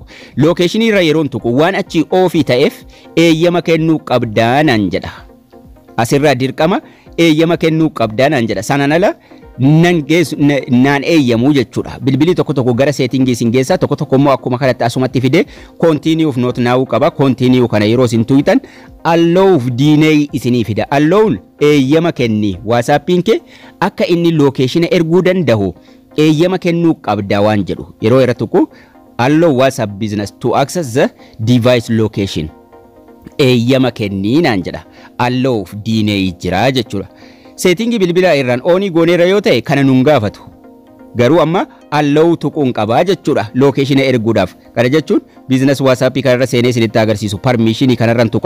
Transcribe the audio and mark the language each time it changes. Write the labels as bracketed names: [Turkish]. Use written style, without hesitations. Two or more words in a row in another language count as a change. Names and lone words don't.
[Oromo] Lokeeshin irra yeroon tuqu waan achi oofii ta'eef eeyyama kennuu qabdaanaan jedha. Asirraa dirqama eeyyama kennuu qabdaanaan jedha. Sanaan ala naan eeyyamu jechuudha. Bilbilii tokko tokko gara seetingii isin geessaa tokko tokko immoo akkuma kanatti asumatti fide [English] continue not now [Oromo] qaba. Continue kana yeroo isin tuutan [English] allow deny [Oromo] isinii fida. Allow eeyyama kenni WhatsAppiin kee akka inni location erguu danda'u eeyyama kennuu qabda waan jedhu yeroo irra tuqu [English] allow WhatsApp business to access the device location [Oromo] eeyyama kennii naan jedha. [English] Allow deny [Oromo] jira jechuudha. Settingi bilbila irraan oonii gooneera yoo ta'e kana nun gaafatu. Garuu amma allow tuquun qabaa jechuudha location erguudhaaf. Kana jechuun business WhatsApp kanarra seenee isinitti agarsiisu permission kanarraan tuqa.